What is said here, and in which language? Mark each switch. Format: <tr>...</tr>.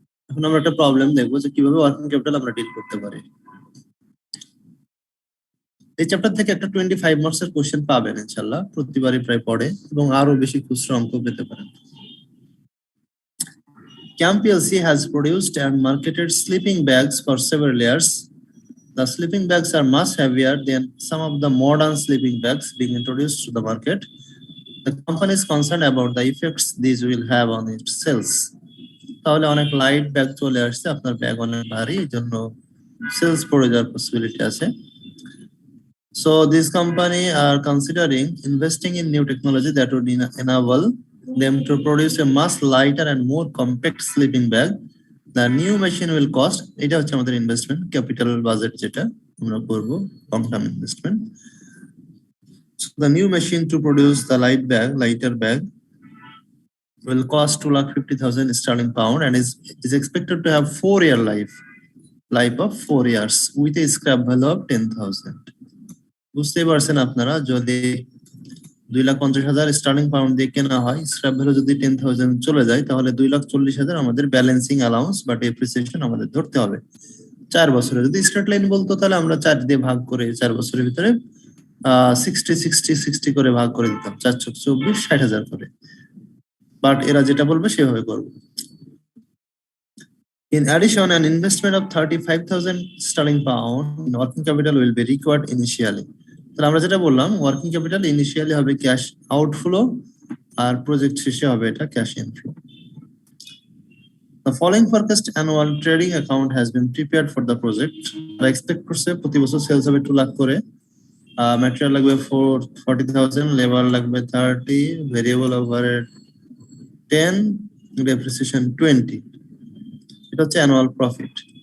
<bn>এখন আমরা একটা প্রবলেম দেখবো যে কিভাবে ওয়ার্কিং ক্যাপিটাল আমরা ডিল করতে পারি। এই চ্যাপ্টার থেকে একটা 25 মার্কসের কোশ্চেন পাবেন ইনশাআল্লাহ, প্রতিবারই প্রায় পড়ে, এবং আরো বেশি খুচরা অঙ্ক পেতে পারেন।</bn> <en>CAM PLC has produced and marketed sleeping bags for several years. The sleeping bags are much heavier than some of the modern sleeping bags being introduced to the market. The company is concerned about the effects these will have on its sales.</en> <bn>তাহলে অনেক light bag চলে আসছে, আপনার bag অনেক ভারী, এই জন্য sales পড়ে যাওয়ার পসিবিলিটি আছে।</bn> <en>So this company are considering investing in new technology that would enable them to produce a much lighter and more compact sleeping bag. The new machine will cost,</en> <bn>এটা হচ্ছে আমাদের ইনভেস্টমেন্ট ক্যাপিটাল বাজেট, যেটা আমরা করব long term investment.</bn> <en>So the new machine to produce the lighter bag will cost 2,50,000 sterling pound and is expected to have 4-year life of 4 years with a scrap value of 10,000.</en> <bn>বুঝতেই পারছেন আপনারা, যদি 2,50,000 Sterling pound দিয়ে কেনা হয়, scrap value যদি 10,000 চলে যায়, তাহলে 2,40,000 আমাদের ব্যালেন্সিং অ্যালাউন্স বা ডেপ্রিসিয়েশন আমাদের ধরতে হবে 4 বছরে। যদি স্ট্রেট লাইন বলতো তাহলে আমরা 4 দিয়ে ভাগ করে 4 বছরের ভিতরে 60 করে ভাগ করে দিতাম, 4 × 24 60,000 করে। বাট এরা যেটা বলবে সেভাবে করবো।</bn> <en>In addition, an investment of 35,000 sterling pound in working capital will be required initially.</en> <bn>তাহলে আমরা যেটা বললাম, ওয়ার্কিং ক্যাপিটাল ইনিশিয়ালি হবে ক্যাশ আউটফ্লো, আর প্রজেক্ট শেষে হবে এটা cash inflow.</bn> <en>The following forecast annual trading account has been prepared for the project.</en> <bn>আমরা expect করছে প্রতি বছর সেলস হবে 2 লাখ করে, ম্যাটেরিয়াল লাগবে 40,000, লেবার লাগবে 30, ভেরিয়েবল ওভারহেড 10, ডেপ্রিসিয়েশন 20। এটা হচ্ছে অ্যানুয়াল প্রফিট।</bn>